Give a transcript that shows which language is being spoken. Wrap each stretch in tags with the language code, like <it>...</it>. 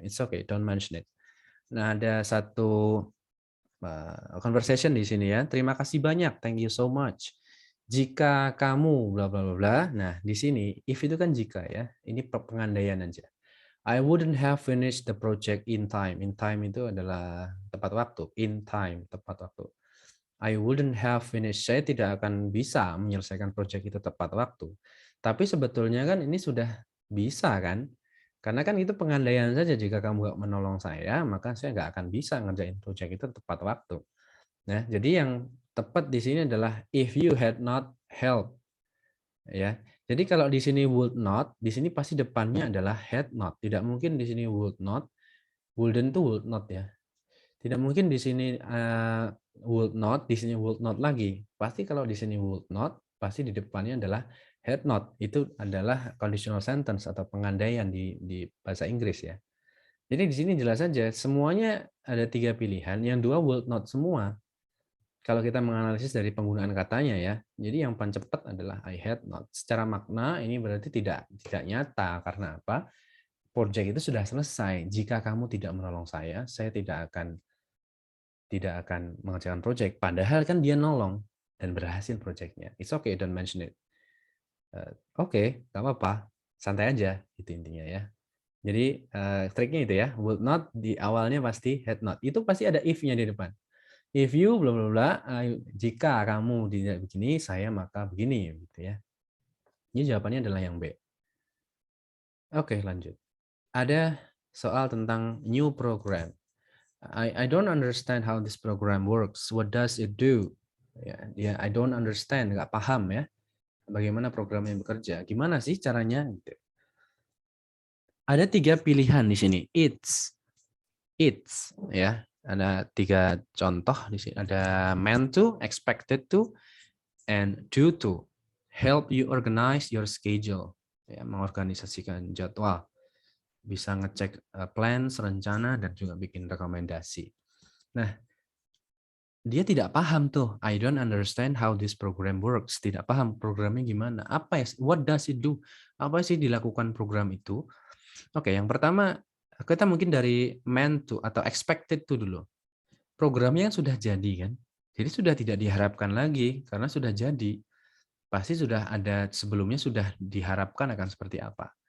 <en>It's okay, don't mention it.</en> <id>Nah, ada satu conversation di sini ya. Terima kasih banyak.</id> <en>Thank you so much.</en> <id>Jika kamu bla bla bla bla. Nah, di sini if itu kan jika ya. Ini pengandaian aja.</id> <en>I wouldn't have finished the project in time.</en> <id>In time itu adalah tepat waktu. In time, tepat waktu.</id> <en>I wouldn't have finished.</en> <id>Saya tidak akan bisa menyelesaikan project itu tepat waktu. Tapi sebetulnya kan ini sudah bisa kan? Karena kan itu pengandaian saja. Jika kamu nggak menolong saya, maka saya nggak akan bisa ngerjain project itu tepat waktu. Nah, jadi yang tepat di sini adalah</id> <en>if you had not helped.</en> <id>Ya, jadi kalau di sini would not, di sini pasti depannya adalah had not. Tidak mungkin di sini would not, wouldn't itu would not ya. Tidak mungkin di sini would not, di sini would not lagi. Pasti kalau di sini would not, pasti di depannya adalah had not. Itu adalah conditional sentence atau pengandaian di bahasa Inggris ya. Jadi di sini jelas saja semuanya ada 3 pilihan, yang 2 would not semua. Kalau kita menganalisis dari penggunaan katanya ya, jadi yang paling cepat adalah I had not. Secara makna ini berarti tidak nyata karena apa? Project itu sudah selesai. Jika kamu tidak menolong saya tidak akan mengerjakan project. Padahal kan dia nolong dan berhasil projectnya.</id> <en>It's okay, don't mention it.</en> <id>Oke, nggak apa-apa, santai aja, itu intinya ya. Jadi triknya itu ya, would not di awalnya pasti had not. Itu pasti ada if-nya di depan.</id> <en>If you bla bla bla,</en> <id>jika kamu tidak begini, saya maka begini, gitu ya. Ini jawabannya adalah yang B. Oke, lanjut. Ada soal tentang new program.</id> <en>I don't understand how this program works. What does it do?</en> <id>Ya,</id> <en>I don't understand,</en> <id>nggak paham ya. Bagaimana programnya bekerja? Gimana sih caranya? Gitu. Ada 3 pilihan di sini. It's, ya. Ada 3 contoh di sini. Ada meant to, expected to, and due to.</id> <en>Help you organize your schedule.</en> <id>Ya, mengorganisasikan jadwal. Bisa ngecek plans, rencana, dan juga bikin rekomendasi. Nah, dia tidak paham tuh.</id> <en>I don't understand how this program works.</en> <id>Tidak paham programnya gimana. Apa ya?</id> <en>What does it do?</en> <id>Apa sih dilakukan program itu? Oke, yang pertama kita mungkin dari meant to atau expected to dulu. Programnya yang sudah jadi kan. Jadi sudah tidak diharapkan lagi karena sudah jadi. Pasti sudah ada sebelumnya sudah diharapkan akan seperti apa.</id>